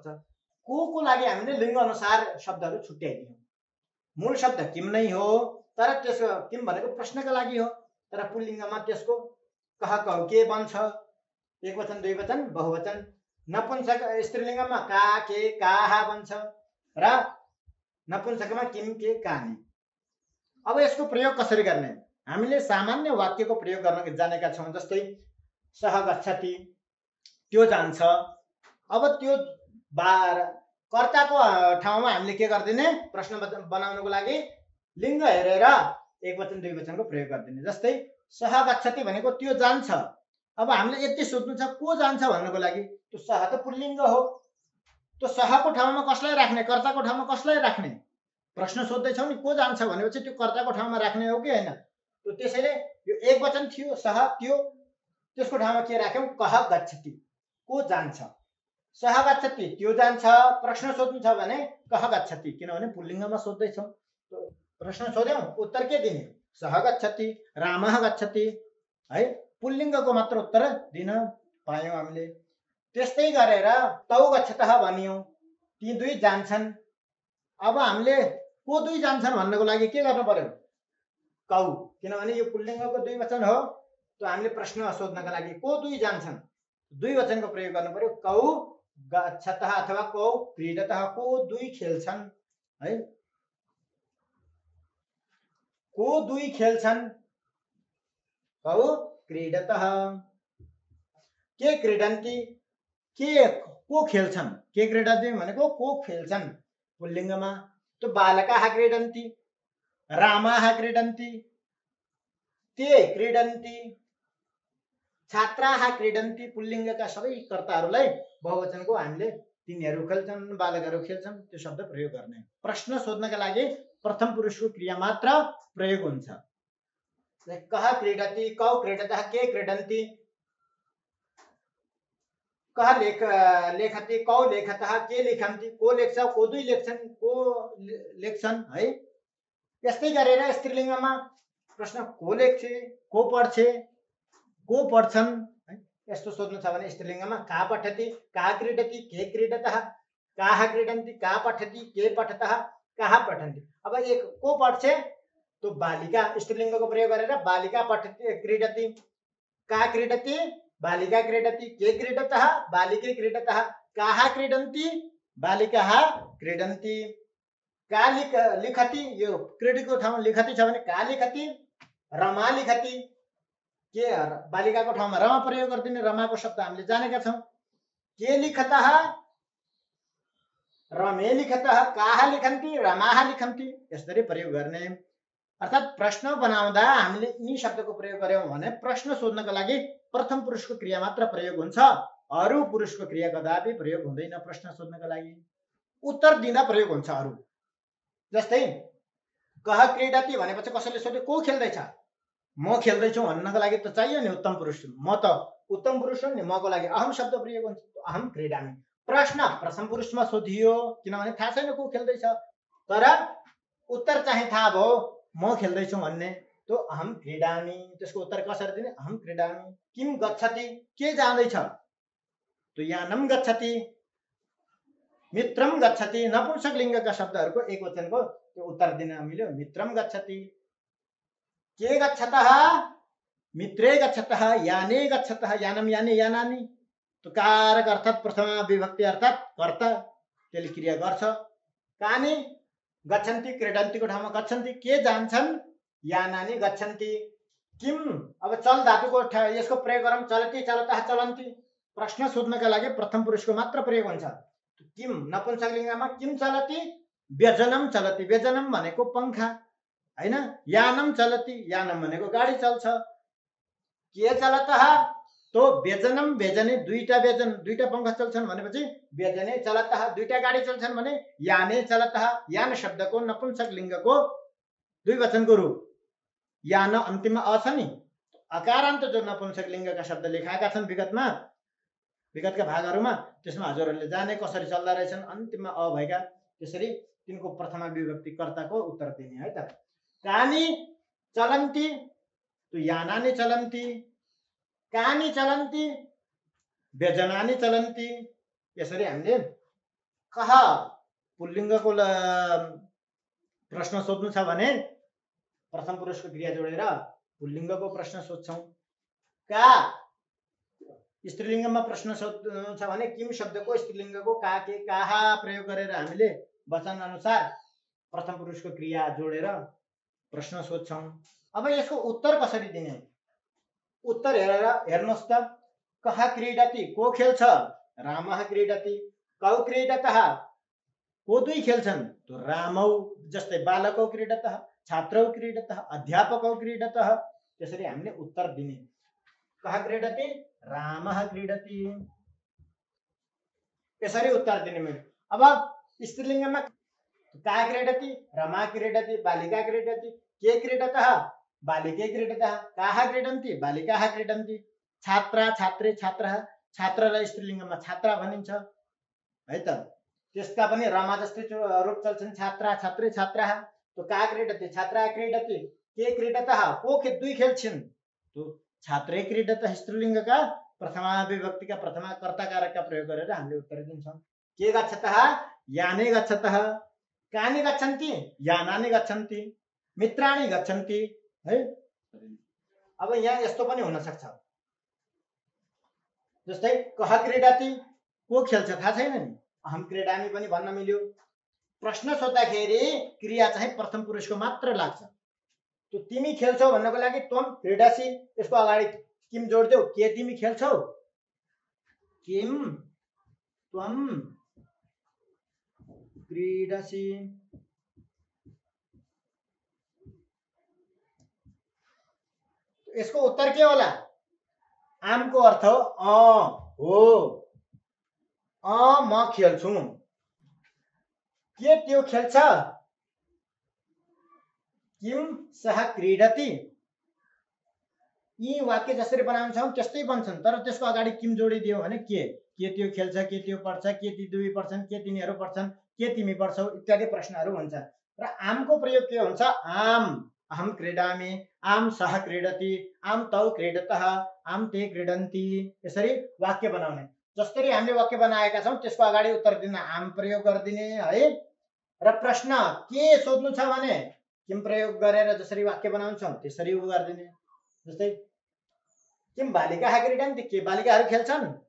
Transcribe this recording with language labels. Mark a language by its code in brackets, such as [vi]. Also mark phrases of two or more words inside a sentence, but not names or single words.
[ne] को लागि हामीले लिङ्ग अनुसार शब्दहरू छुट्याइदियौँ। मूल शब्द किम नै हो, तर त्यसको किम भनेको प्रश्नका लागि हो, तर पुल्लिङ्गमा त्यसको कह कहु के बन्छ, एकवचन, दुईवचन, बहुवचन। नपुंसक स्त्रीलिङ्गमा का, [sa] के, काहा [ne] बन्छ र नपुंसकमा [sa] किम, के, कानी। [ne] अब यसको प्रयोग कसरी गर्ने, हामीले सामान्य वाक्यको प्रयोग गर्न जानेका छौँ। [sa] जस्तै सह गच्छति, [ne] त्यो जान्छ। अब त्यो कर्ताको ठाउँमा हामीले के गर्दिने, प्रश्न बनाउनको लागि लिङ्ग हेरेर एकवचन दुईवचनको प्रयोग गर्दिने। जस्तै [sa] सह गच्छति [ne] भनेको त्यो जान्छ। अब हामीले यति सोध्नु छ को जान्छ भन्नको लागि, त्यो सह त पुल्लिङ्ग हो, त्यो सहको ठाउँमा कसलाई राख्ने, कर्ताको ठाउँमा कसलाई राख्ने। प्रश्न सोध्दैछौँ नि को जान्छ भनेपछि त्यो कर्ताको ठाउँमा राख्ने हो कि होइन। त्यो त्यसैले यो एकवचन थियो सह, त्यो त्यसको ठाउँमा के राख्यौँ, [sa] कह गच्छति, [ne] को जान्छ। [sa] सह गच्छति [ne] त्यो जान्छ, प्रश्न सोध्नु छ भने [sa] कह गच्छति, [ne] किनभने पुल्लिङ्गमा सोध्दैछौँ। प्रश्न सोध्यौँ, उत्तर के दिने, [sa] सह गच्छति, रामः गच्छति [ne] है, पुल्लिङ्गको मात्र उत्तर दिन पायौँ हामीले। त्यस्तै गरेर [sa] तौ गच्छतः [ne] भनियौँ, ती दुई जान्छन्। अब हामीले को दुई जान्छन् भन्नको लागि के गर्नु पर्यो, कौ, किनभने यो पुल्लिङ्गको दुई वचन हो। त हामीले प्रश्न सोध्नका लागि को दुई जान्छन्, दुई वचनको प्रयोग गर्नु पर्यो। [sa] कौ गच्छतः अथवा कौ क्रीडतः, [ne] को दुई खेल्छन् है, को दुई खेल्छन्, [sa] कौ क्रीडतः। के क्रीडन्ति, [ne] के को खेल्छन्, [sa] के क्रीडन्ति [ne] भनेको को खेल्छन् पुल्लिङ्गमा। [sa] तो बालकाः क्रीडन्ति, रामाः क्रीडन्ति, ते क्रीडन्ति, छात्राः क्रीडन्ति। [ne] पुल्लिङ्गका सबै कर्ताहरूलाई बहुवचनको हामीले तिनीहरू खेल्छन्, बालकहरू खेल्छन्, त्यो शब्द प्रयोग गर्ने। प्रश्न सोध्नका लागि प्रथम पुरुषको क्रिया मात्र प्रयोग हुन्छ। [sa] कः क्रीडति, कौ क्रीडतः, के क्रीडन्ति, कः लेखति, कौ लेखतः, के लेखन्ति, [ne] को लेख्छ, को दुई लेख्छन्, को लेख्छन् है। यस्तै गरेर स्त्रीलिङ्गमा प्रश्न को लेख्छे, को पढ्छे, को पढ्छन् है। यस्तो सोध्नु छ भने स्त्रीलिङ्गमा [sa] का पठति, का क्रीडति, के क्रीडतः, काः क्रीडन्ति, का पठति, के पठतः, काः पठन्ति। [ne] अब एक को पढ्छे [sa] तो बालिका, [ne] स्त्रीलिङ्गको प्रयोग गरेर [sa] बालिका पठति, क्रीडति, का क्रीडति, बालिका क्रीडति, के क्रीडतः, बालिके क्रीडतः, काः क्रीडन्ति, बालिकाः क्रीडन्ति। का लिखति, [ne] यो क्रियाको ठाउँमा लिखति छ भने [sa] का लिखति, रमा लिखति। [ne] के बालिकाको ठाउँमा रमा प्रयोग गर्दिने, रमाको शब्द हामीले जानेका छौँ। [sa] के लिखतः, रमे लिखतः, काहा लिखन्ति, रमाहा लिखन्ति, [ne] यसरी प्रयोग गर्ने। अर्थात् प्रश्न बनाउँदा हामीले यी शब्दको प्रयोग गर्यौं भने प्रश्न सोध्नको लागि प्रथम पुरुषको क्रिया मात्र प्रयोग हुन्छ, अरु पुरुषको क्रिया कदापि प्रयोग हुँदैन। प्रश्न सोध्नको लागि उत्तर दिँदा प्रयोग हुन्छ अरु। जस्तै [sa] कह क्रीडति [ne] भनेपछि कसैले सोध्यो को खेल्दैछ, म खेल्दैछु भन्नको लागि त चाहियो नि उत्तम पुरुष, म त उत्तम पुरुष हो नि, मको लागि अहम शब्द प्रयोग हुन्छ, [sa] अहम क्रीडामि। [ne] प्रश्न प्रथम पुरुषमा सोधियो किनभने थाहा छैन को खेल्दैछ, तर उत्तर चाहिँ थाहा भयो म खेल्दैछु भन्ने, [sa] तो अहम क्रीडामि। [ne] त्यसको उत्तर कसरी दिने, [sa] अहम क्रीडामि। किम गच्छति, [ne] के जाँदैछ, [sa] तो यानम गच्छति, मित्रम गच्छति। [ne] नपुंसक लिङ्गका शब्दहरूको एक वचनको त्यो उत्तर दिन मिल्यो, [sa] मित्रम गच्छति। के गच्छतः, मित्रे गच्छतः, याने गच्छतः, यानम याने यानानि। [ne] तो कारक अर्थात् प्रथमा विभक्ति अर्थात् कर्ता, त्यसले क्रिया गर्छ। [sa] कानि गच्छन्ति, [ne] क्रीडन्तिको ठाउँमा गच्छन्ति। के जान्छन्, [sa] यानानि गच्छन्ति। किम, [ne] अब चल धातुको यसको प्रयोग गरौँ, [sa] चलति चलतः चलन्ति। [ne] प्रश्न सोध्नका लागि प्रथम पुरुषको मात्र प्रयोग हुन्छ। किम नपुंसक लिङ्गमा [sa] किम चलति, व्यजनम चलति, [ne] व्यजनम भनेको पंखा हैन, [sa] यानम चलति, [ne] यानम भनेको गाडी चल्छ। [sa] के चलतः, तो व्यजनम व्यजने, [ne] दुईटा व्यजन, दुईटा पंखा चल्छन् भनेपछि [sa] व्यजने चलतः, [ne] दुईटा गाडी चल्छन् भने [sa] याने चलतः। [ne] यान शब्दको नपुंसक लिङ्गको द्विवचनको रूप, यान अन्तिममा अ छ नि, अकारान्त जो नपुंसक लिङ्गका शब्द लेखाएका छन् विगतका भागहरूमा, त्यसमा हजुरहरूले जाने कसरी चल्दा रहेछन्, अन्तिममा अ भएका, त्यसरी तिनको प्रथमा विभक्ति कर्ताको उत्तर दिने है त। [sa] कानि चलन्ति, तो यानानि चलन्ति, कानि चलन्ति, व्यजनानि चलन्ति। [ne] यसरी हामीले कह पुल्लिङ्गको प्रश्न सोध्नु छ भने प्रथम पुरुषको क्रिया जोडेर पुल्लिङ्गको प्रश्न सोध्छौँ। का स्त्रीलिङ्गमा प्रश्न सोध्नु छ भने किम शब्दको स्त्रीलिङ्गको का, के, काहा प्रयोग गरेर हामीले वचन अनुसार प्रथम पुरुषको क्रिया जोडेर प्रश्न सोध्छौँ। अब यसको उत्तर कसरी दिने, उत्तर हेरेर हेर्नुहोस् त। [sa] कह क्रीडति, [ne] को खेल्छ, [sa] रामः क्रीडति। कौ क्रीडतः, [ne] को दुई खेल्छन्, [sa] तो रामौ। जस्तै बालकौ क्रीडतः, छात्रौ क्रीडतः, अध्यापकौ क्रीडतः। [ne] त्यसरी हामीले उत्तर दिने। [sa] कह क्रीडति, रामः क्रीडति, [ne] यसरी उत्तर दिने मैले। [sa] अब स्त्रीलिङ्गमा का क्रीडति, रमा क्रीडति, बालिका क्रीडति। के क्रीडतः, बालिके क्रीडतः। काः क्रीडन्ति, बालिकाः क्रीडन्ति। [ne] छात्रा छात्रे छात्रः, छात्रलाई स्त्रीलिङ्गमा छात्रा भनिन्छ है त। त्यसका पनि रमा जस्तै रूप चल्छन्, [sa] छात्रा छात्रे छात्राः। तो का क्रीडति, छात्रा क्रीडति। के क्रीडतः, [ne] को दुई खेल्छन्, [sa] तो छात्रे क्रीडतः। [ne] स्त्रीलिङ्गका प्रथमा विभक्तिका प्रथमा कर्ता कारकका प्रयोग गरेर हामीले उत्तर दिन्छौँ। [sa] के गच्छतः, याने गच्छतः। कानि गच्छन्ति, यानानि गच्छन्ति। मित्राणि गच्छन्ति है। [ne] अब यहाँ यस्तो पनि हुन सक्छ, जस्तै [sa] कह क्रीडति, [ne] को खेल्छ थाहा छैन नि, [sa] अहम क्रीडामि [ne] पनि भन्न मिल्यो। प्रश्न सोद्धाखेरि क्रिया चाहिँ प्रथम पुरुषको मात्र लाग्छ। तो तिमी खेल्छौ भन्नको लागि [sa] त्वम क्रीडासी, [ne] यसको अगाडि किम जोड्देऊ, के तिमी खेल्छौ, [sa] किम त्वम क्रीडासी। [ne] यसको उत्तर के होला, आमको अर्थ हो, म खेल्छु। के त्यो खेल्छ, [sa] किम सह क्रीडति। [ne] यी वाक्य जसरी बनाउँछौँ त्यस्तै बन्छन्, तर त्यसको अगाडि किम जोडिदियो भने के त्यो खेल्छ, के त्यो पढ्छ, के ती दुई पढ्छन्, के तिनीहरू पढ्छन्, के तिमी पढ्छौ इत्यादि प्रश्नहरू हुन्छ। र आमको प्रयोग के हुन्छ, [sa] आम अहम क्रीडामि, आम सह क्रीडति, आम तौ क्रीडतः, आम ते क्रीडन्ति। [ne] यसरी वाक्य बनाउने। जसरी हामीले वाक्य बनाएका छौँ त्यसको अगाडि उत्तर दिन आम प्रयोग गरिदिने है। र प्रश्न के सोध्नु छ भने किम प्रयोग गरेर जसरी वाक्य बनाउँछौँ त्यसरी गरिदिने। [sa] जस्तै किम बालिकाः क्रीडन्ति, [ne] के बालिकाहरू खेल्छन्।